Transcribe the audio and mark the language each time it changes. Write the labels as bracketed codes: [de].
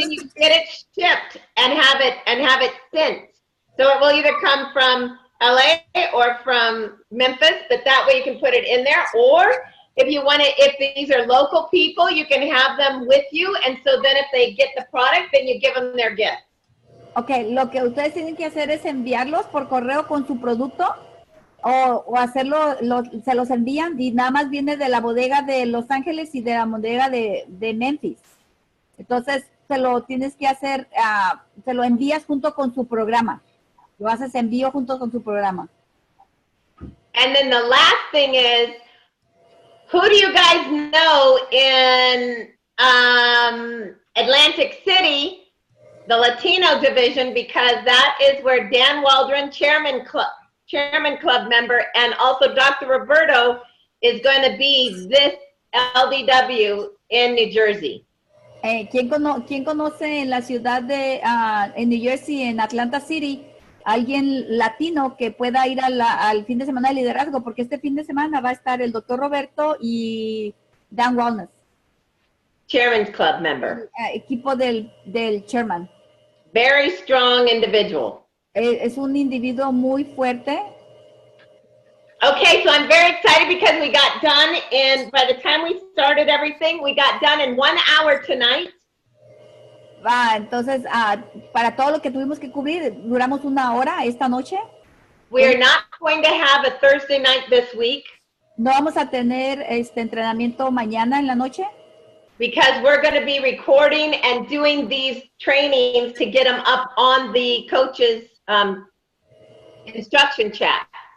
[en] then you get it shipped and have it sent. So it will either come from LA or from Memphis, but that way you can put it in there, or if you want to, if these are local people, you can have them with you. And so then if they get the product, then you give them their gift. [es] Ok, lo que ustedes tienen que hacer es enviarlos por correo con su producto o hacerlo, se los envían y nada más viene de la bodega de Los Ángeles y de la bodega de Memphis. Entonces, se lo tienes que hacer, se lo envías junto con su programa. Lo haces envío junto con su programa. [en] And then the last thing is, who do you guys know in Atlantic City, the Latino division, because that is where Dan Waldron, chairman club member, and also Dr. Roberto is going to be this LDW in New Jersey. [es] ¿Quién conoce en la ciudad de en New Jersey, en Atlanta City, alguien latino que pueda ir al fin de semana de liderazgo? Porque este fin de semana va a estar el doctor Roberto y Dan Wellness. [en] Chairman's Club member. [es] Equipo del chairman. [en] Very strong individual. [es] Es un individuo muy fuerte. [en] Okay, so I'm very excited because we got done by the time we started everything, we got done in 1 hour tonight. [es] Entonces, para todo lo que tuvimos que cubrir, duramos 1 hora esta noche. [en] We are not going to have a Thursday night this week. [es] No vamos a tener entrenamiento mañana en la noche. [en] Because we're going to be recording and doing these trainings to get them up on the coaches instruction chat.